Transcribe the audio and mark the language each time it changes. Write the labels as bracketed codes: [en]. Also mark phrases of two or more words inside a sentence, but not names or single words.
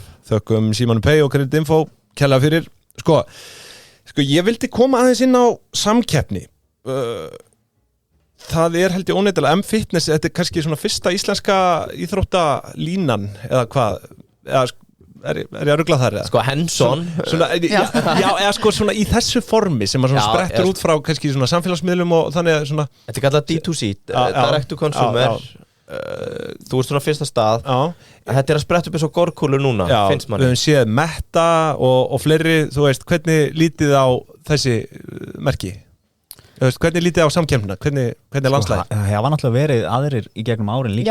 [is] Þökkum Síminn Pay og kreditinfo kærlega fyrir Sko, ég vildi koma aðeins inn á samkeppni Það er held ég óneitanlega M-Fitness, þetta er kannski svona fyrsta íslenska íþróttalínan eða hvað, er ég að rugla þar eða? Sko hands-on eða sko svona í þessu formi sem að svona sprettur út frá kannski svona samfélagsmiðlum og þannig svona Þetta er kallað D2C, [en] direct to consumer [is] Þú ert svona fyrsta stað Þetta er að spretta upp eins og gorkúlur núna, finnst manni Við höfum séð Meta og fleiri, þú veist, hvernig lítið á þessi merki? Hvernig lítið á samkeppnina? Hvernig er landslæg? Það var náttúrulega verið aðrir í gegnum árin líka